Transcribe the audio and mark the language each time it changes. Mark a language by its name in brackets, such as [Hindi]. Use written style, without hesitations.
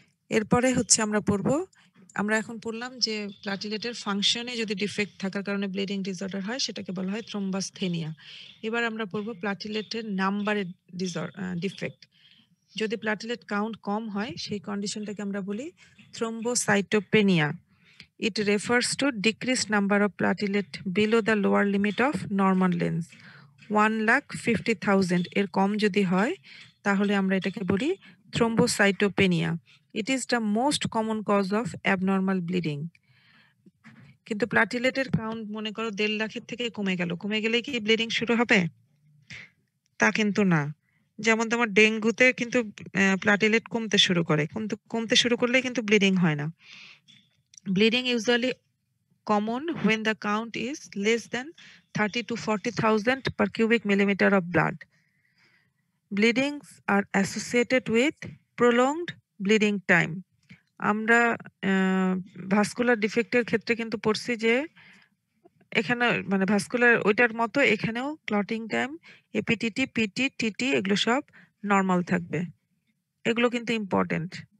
[Bangla] এরপরে হচ্ছে আমরা এখন পড়লাম যে প্লাটিলেটের ফাংশনে যদি ডিফেক্ট থাকার কারণে ব্লিডিং ডিসঅর্ডার হয় সেটাকে বলা হয় থ্রোম্বাসথেনিয়া। এবার আমরা পড়ব প্লাটিলেটের নাম্বারের ডিফেক্ট। যদি প্লাটিলেট কাউন্ট কম হয় সেই কন্ডিশনটাকে আমরা বলি thrombocytopenia. [English] It refers to decreased number of platelet below the lower limit of normal length [Bangla] 1,50,000 এর কম যদি হয় তাহলে আমরা এটাকে বলি thrombocytopenia. [English] It is the most common cause of abnormal bleeding. [Bangla] কিন্তু প্লাটিলেটের কাউন্ট মনে করো 1.5 লাখের থেকে কমে গেলে কি ব্লিডিং শুরু হবে? তা কিন্তু না। যেমন তোমার ডেঙ্গুতে কিন্তু প্লাটিলেট কমতে শুরু করলে কিন্তু ব্লিডিং হয় না। [English] Bleeding usually common when the count is less than 30 to 40,000 per cubic millimeter of blood. Bleedings are associated with prolonged bleeding time. [Bangla] আমরা ভাস্কুলার ডিফেক্টের ক্ষেত্রে কিন্তু পড়ছি যে এখানে মানে ভাস্কুলার ওইটার মতো এখানেও clotting time, APTT, PT, TT এগুলো সব নরমাল থাকবে। এগুলো কিন্তু ইম্পর্টেন্ট।